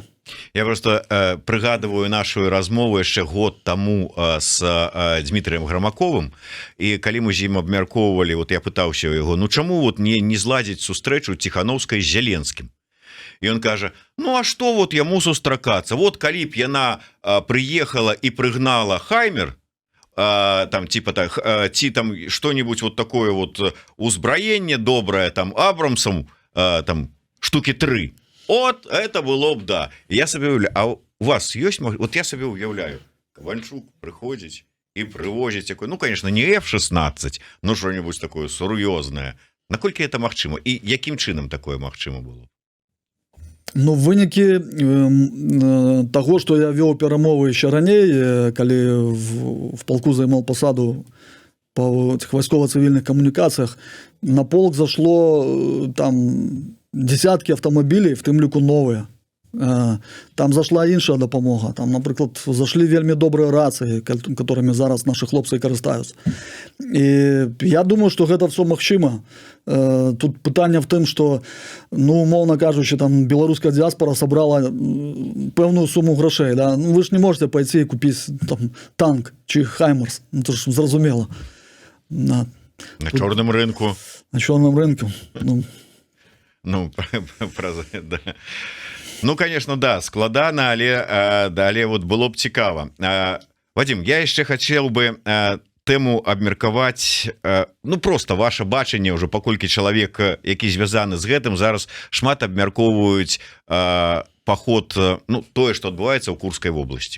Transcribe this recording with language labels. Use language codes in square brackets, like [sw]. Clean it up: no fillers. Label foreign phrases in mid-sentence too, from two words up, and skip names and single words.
[be] Я просто прыгадываю нашу размову яшчэ год таму с Дмітрием Грамаковым, і калі мы з ім абмяркоўвалі, вот я пытаўся яго, ну чаму вот не зладзіць сустрэчу Ціхановскай з Зеленскім? І ён кажа, ну а што вот яму сустракацца? Вот калі б яна прыехала і прыгнала Хаймер, там типа так, ці там што-нибудь вот такое вот узбраенне добрае, там Абрамсом, там штуки 3. [ru] От, это было б, да. Я себе уявляю, а у вас есть, вот я себе уявляю, Ковальчук приходит и привозит такой, ну, конечно, не F-16, но что-нибудь такое сур'ёзнае. [be] Наколькі это магчыма? І якім чынам такое магчыма было? Ну, вынікі таго, што я вёў перамовы яшчэ раней, калі [ru] в полку займал посаду по [be] вайскова-цывільных камунікацыях, [ru] на полк зашло там десятки автомобилей, [be] в тым ліку новыя. Там зашла іншая дапамога. Там, напрыклад, зашлі вельмі добрыя рацыі, которыми зараз наши хлопцы карыстаюцца. І я думаю, што гэта все магчыма. Тут пытанне в тым, што, ну, умоўна кажучы, там беларуская дыаспора собрала пэўную сумму грошей. Да? [ru] Ну, вы ж не можете пойти и купить там, танк чи Хаймерс. Ну, это ж зразумела. [be] На чорным рынку. На чорным рынку. [ru] Ну, да. Ну, конечно, да, [be] складана, але вот было б цікава. Вадим, я яшчэ хацеў бы тэму абмеркаваць, ну, просто ваше бачанне ўжо, паколькі чалавек, які звязаны з гэтым, зараз шмат абмяркоўваюць паход, ну, тое, што адбываецца ў Курскай вобласці.